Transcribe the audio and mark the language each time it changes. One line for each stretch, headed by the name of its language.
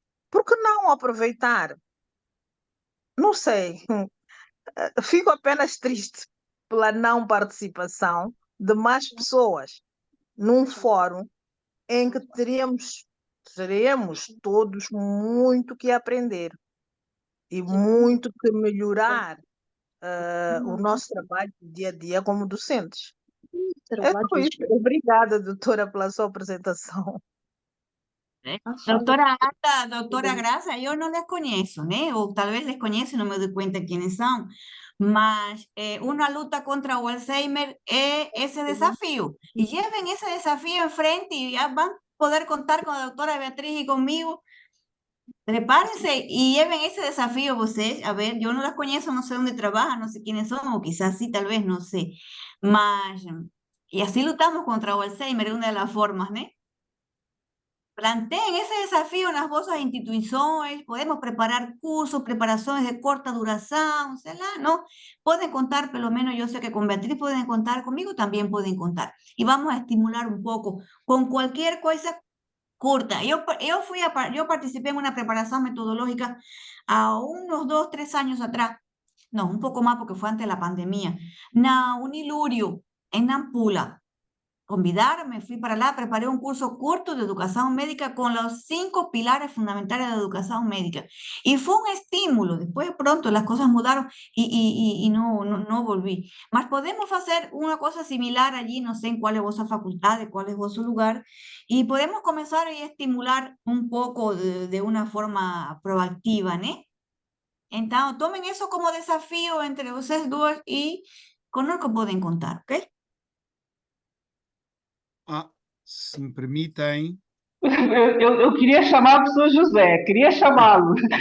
Portuguese: Por que não aproveitar? Não sei, fico apenas triste pela não participação de mais pessoas num fórum em que teremos todos muito que aprender e muito que melhorar o nosso trabalho do dia a dia como docentes. É só isso. Obrigada, doutora, pela sua apresentação.
Spanish: Doctora Ana, doctora Graça, yo no les conozco, ¿no? O tal vez les conozco y no me doy cuenta quiénes son. Mas una
Portuguese: luta contra o Alzheimer
Spanish: es ese desafío. Y lleven ese desafío enfrente y ya van a poder contar con la doctora Beatriz y conmigo. Prepárense y lleven ese desafío ustedes. A ver, yo no las conozco, no sé dónde trabajan, no sé quiénes son, o quizás sí, tal vez, no sé. Mas, y así
Portuguese: lutamos contra o Alzheimer,
Spanish: es una de las formas, ¿no? Planteen ese desafío
Portuguese: nas vossas instituições, podemos preparar cursos, preparações de corta duração, sei lá, não? Podem contar, pelo menos eu sei que com Beatriz podem contar, comigo também podem contar. E vamos a estimular um pouco com qualquer coisa curta. Eu participei em uma preparação metodológica há uns 2, 3 anos atrás, não, um pouco mais porque foi antes da pandemia, na Unilúrio, em Nampula.
Spanish: Convidarme, fui para allá, preparé un curso corto de educación médica con los 5 pilares fundamentales de la educación médica. Y fue un estímulo. Después pronto las cosas mudaron y no volví. Mas podemos hacer una cosa similar allí, no sé en cuál es vuestra facultad, de cuál es vuestro lugar, y podemos comenzar a estimular un poco de una forma proactiva, ¿no? Entonces, tomen eso como desafío entre ustedes dos y con lo que pueden contar, ¿ok?
Portuguese: Se me permitem. Eu queria chamar o professor José, queria chamá-lo.